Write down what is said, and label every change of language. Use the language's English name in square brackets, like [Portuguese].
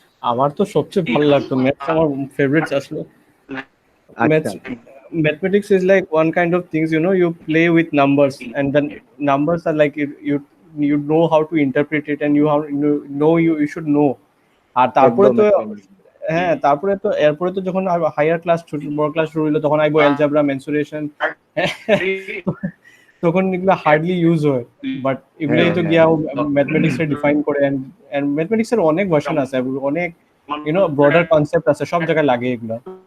[Bangla] আমার তো সবচেয়ে ভালো লাগতো ম্যাথস, আমার ফেভারিটস আসলে maths. [English] Mathematics is like one kind of things, you play with numbers, and then numbers are like you know how to interpret it, and you should know. [Bangla] আর তারপরে তো হ্যাঁ, তারপরে তো এরপরে তো যখন হায়ার ক্লাস, বড় ক্লাস শুরু হলো, তখন আইবো অ্যালজেব্রা, মেনসুরেশন, তখন এগুলো হার্ডলি ইউজ হয়, বাট এগুলোই তো গিয়া ম্যাথমেটিক্স এর ডিফাইন করে। এন্ড ম্যাথমেটিক্স এর অনেক ভার্সন আছে, অনেক ব্রডার কনসেপ্ট আছে, সব জায়গায় লাগে এগুলো।